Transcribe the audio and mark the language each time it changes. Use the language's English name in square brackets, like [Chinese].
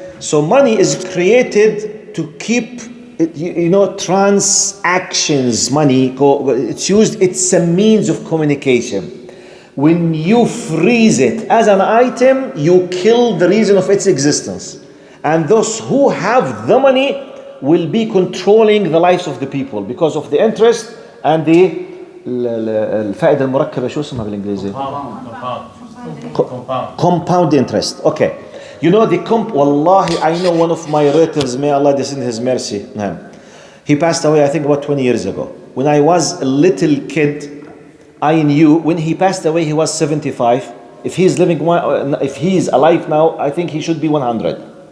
[English] So money is created to keep, transactions, money, it's used, it's a means of communication. When you freeze it as an item, you kill the reason of its existence. And those who have the money will be controlling the lives of the people because of the interest and the [Arabic] الفائدة المركبة شو اسمها بالإنجليزي؟ [English] Compound interest. Okay. You know the Wallahi, I know one of my relatives, may Allah descend His mercy. He passed away, I think, about 20 years ago. When I was a little kid, I knew when he passed away, he was 75. If he is alive now, I think he should be 100.